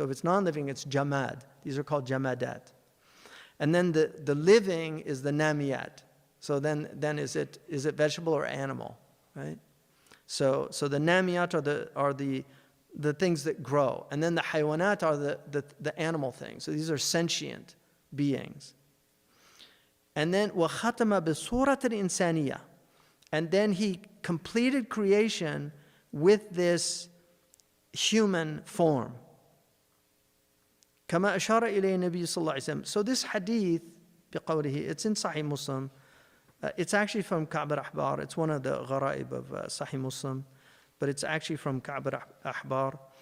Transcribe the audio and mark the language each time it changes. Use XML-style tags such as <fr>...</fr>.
<en>So if it's non-living, it's jamad. These are called jamadat. And then the living is the namiyat. So then is it vegetable or animal, right? So the namiyat are the things that grow, and then the haywanat are the animal things. So these are sentient beings. And then</en> <ar>وَخَتَمَ بِصُورَةِ الْإِنسَانِيَةِ.</ar> <en>And then he completed creation with this human form.</en> <ar>كما أشار إليه النبي صلى الله عليه وسلم.</ar> <en>So this hadith,</en> <ar>بقوله,</ar> <en>it's in Sahih Muslim. It's actually from Ka'b al-Ahbar. It's one of the gharaib of Sahih Muslim, but it's actually from Ka'b al-Ahbar.</en>